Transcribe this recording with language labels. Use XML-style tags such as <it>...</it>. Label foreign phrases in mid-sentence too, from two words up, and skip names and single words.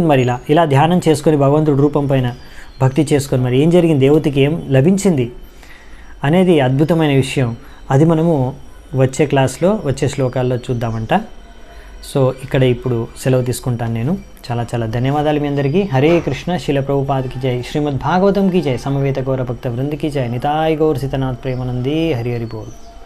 <te>మరి ఇలా ధ్యానం చేసుకొని భగవంతుడి రూపం పైన భక్తి చేసుకొని మరి ఏం జరిగింది, దేవతకి ఏం లభించింది అనేది అద్భుతమైన విషయం. అది మనము వచ్చే క్లాస్లో, వచ్చే శ్లోకాల్లో చూద్దామంట. సో ఇక్కడ ఇప్పుడు సెలవు తీసుకుంటాను నేను. చాలా చాలా ధన్యవాదాలు మీ అందరికీ. హరే కృష్ణ. శిల ప్రభుపాదకి జై.</te> <hi>శ్రీమద్ భాగవతం की जय. समवेत गौर भक्त वृंद की जय. निताय गौर सीतनाथ प्रेमानंदी. हरि हरि बोल.</hi>